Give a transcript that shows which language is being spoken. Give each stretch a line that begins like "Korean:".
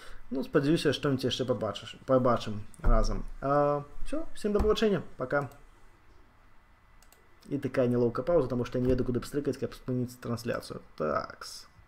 Belarusian: Ну, спадзяюся, што-нибудь яшчэ побачым разам.
Russian: Все, всем до побачення, пока. И такая неловкая пауза, потому что я не веду, куда пстрыкать, как спыніць трансляцию. Такс.